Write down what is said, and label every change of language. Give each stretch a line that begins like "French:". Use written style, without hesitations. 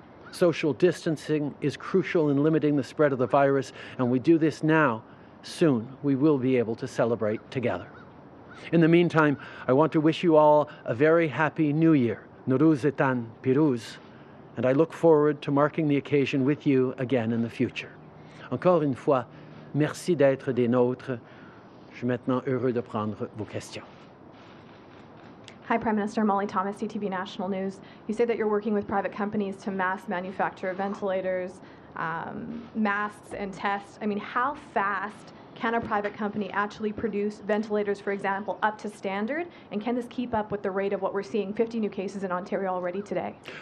English: Social distancing is crucial in limiting the spread of the virus, and we do this now. Soon we will be able to celebrate together. In the meantime, I want to wish you all a very happy New Year,
Persian: Nowruz Etan Piruz,
English: and I look forward to marking the occasion with you again in the future.
French: Encore une fois, merci d'être des nôtres. Je suis maintenant heureux de prendre vos questions.
English: Hi, Prime Minister. Molly Thomas, CTV National News. You say that you're working with private companies to mass manufacture ventilators, masks, and tests. I mean, how fast can a private company actually produce ventilators, for example, up to standard? And can this keep up with the rate of what we're seeing, 50 new cases in Ontario already today?